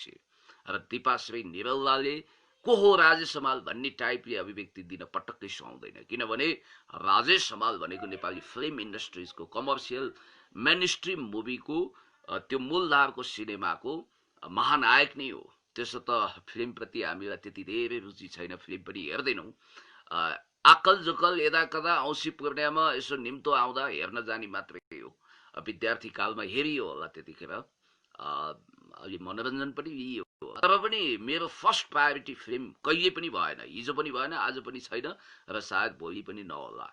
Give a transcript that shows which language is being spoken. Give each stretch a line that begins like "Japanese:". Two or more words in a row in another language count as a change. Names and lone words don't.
Nepali: र दीपाश्री निरौलाले को हो राजेश हमाल भन्ने टाइपले अभिव्यक्ति दिन पटक्कै सुहाउँदैन, किनभने राजेश हमाल भनेको नेपाली
English: film industries को commercial mainstream movie को
Nepali: त्यो मूलधारको सिनेमाको महानायक नै हो। त्यसो त फिल्म प्रति हामीलाई त्यति धेरै रुचि छैन, फिल्म पनि हेर्दैनौं। आकल जोकल यदा कदा औँसी पूर्णिमामा यसो निम्तो आउँदा हेर्न जाने मात्रै हो। विद्यार्थी कालमा हेरियो होला, त्यतिखेर अलि मनोरञ्जन पनि लियो। तर पनि मेरो
English: first priority
Nepali: फिल्म कहिले पनि भएन, हिजो पनि भएन, आज पनि छैन र सायद भोलि पनि नहोला।